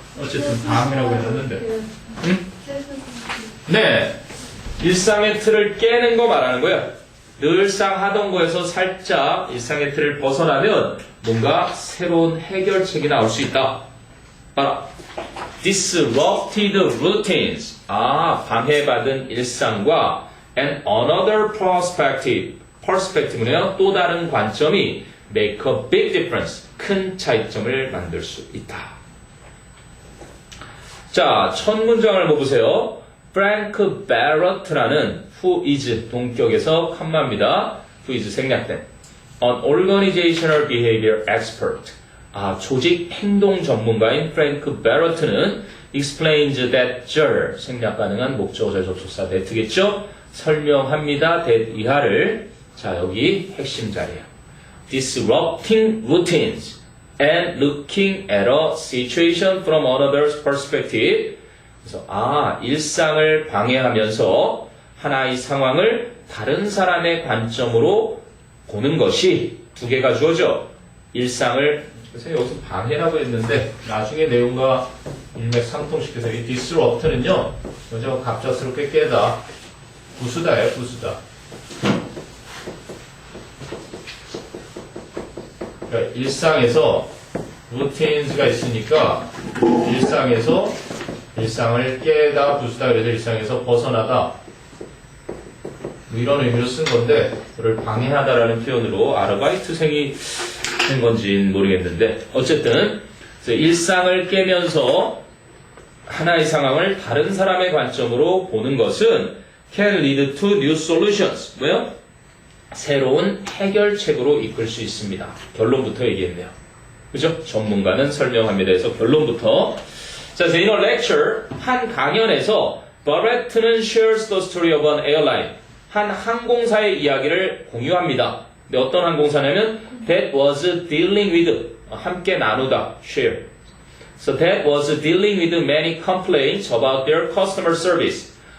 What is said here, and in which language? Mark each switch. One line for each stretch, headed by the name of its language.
Korean: 어쨌든 방해라고 했는데. 네. 일상의 틀을 깨는 거 말하는 거야. 늘상 하던 거에서 살짝 일상의 틀을 벗어나면 뭔가 새로운 해결책이 나올 수 있다. 봐라.
English: Disrupted routines.
Korean: 방해받은 일상과
English: and another perspective.
Korean: perspective는요, 또 다른 관점이
English: make a big difference.
Korean: 큰 차이점을 만들 수 있다. 자, 첫 문장을 보세요. 프랭크 베러트라는 who is 동격에서 컴마입니다.
English: who is
Korean: 생략된
English: an organizational behavior expert.
Korean: 조직 행동 전문가인 프랭크 베러트는
English: explains that
Korean: 절 생략 가능한 목적어절 접속사 that겠죠? 설명합니다. that 이하를. 자, 여기 핵심 자리야.
English: Disrupting routines and looking at a situation from another's perspective.
Korean: 그래서 일상을 방해하면서 하나의 상황을 다른 사람의 관점으로 보는 것이 두 개가 주어져. 일상을 그래서 여기서 방해라고 했는데 나중에 내용과 일맥상통시켜서 이 disrupt는요, 먼저 갑작스럽게 깨다, 부수다예요, 부수다. 그러니까 일상에서 routines가 있으니까 일상에서 일상을 깨다, 부수다, 그래서 일상에서 벗어나다. 뭐 이런 의미로 쓴 건데, 그를 방해하다라는 표현으로 아르바이트생이 된 건지는 모르겠는데, 어쨌든, 일상을 깨면서 하나의 상황을 다른 사람의 관점으로 보는 것은
English: can lead to new solutions.
Korean: 뭐요? 새로운 해결책으로 이끌 수 있습니다. 결론부터 얘기했네요. 그죠? 전문가는 설명합니다 해서 결론부터
English: 자, in a lecture,
Korean: 한 강연에서 버레트는
English: shares the story of an airline.
Korean: 한 항공사의 이야기를 공유합니다. 근데 어떤 항공사냐면
English: that was dealing with,
Korean: 함께 나누다, share.
English: So that was dealing with many complaints about their customer service.